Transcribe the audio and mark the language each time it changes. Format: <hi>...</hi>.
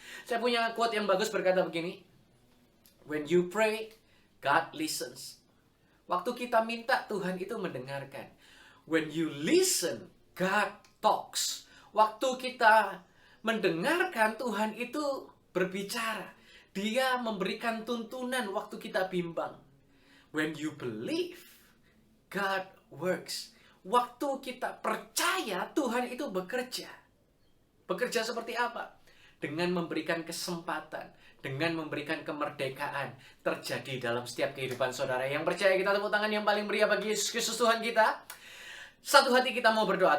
<id>Saya punya quote yang bagus berkata begini.</id> <en>When you pray, God listens.</en> <id>Waktu kita minta, Tuhan itu mendengarkan.</id> <en>When you listen, God talks.</en> <id>Waktu kita mendengarkan, Tuhan itu berbicara. Dia memberikan tuntunan waktu kita bimbang.</id> <en>When you believe, God works.</en> <id>Waktu kita percaya, Tuhan itu bekerja. Bekerja seperti apa? Dengan memberikan kesempatan, dengan memberikan kemerdekaan terjadi dalam setiap kehidupan saudara. Yang percaya kita tepuk tangan yang paling meriah bagi Yesus Kristus Tuhan kita. Satu hati kita mau berdoa.</id>